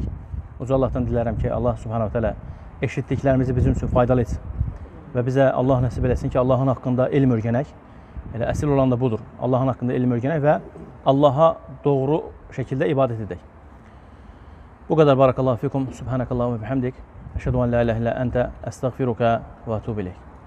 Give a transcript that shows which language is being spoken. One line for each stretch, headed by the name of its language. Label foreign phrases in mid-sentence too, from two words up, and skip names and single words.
Azerbaijani: Uca Allahdan dilərəm ki, Allah
Arabic: سبحانه تعالى
Azerbaijani: eşitdiklərimizi bizim üçün faydalı etsin. Və bizə Allah nəsib eləsin ki, Allahın haqqında elm öyrənək. Elə əsl olan da budur. Allahın haqqında elm öyrənək və Allaha doğru şəkildə ibadət edək. Bu qədər
Arabic: بارك الله فيكم سبحانك اللهم وبحمدك. أشهد أن لا إله إلا أنت أستغفرك وأتوب إليك.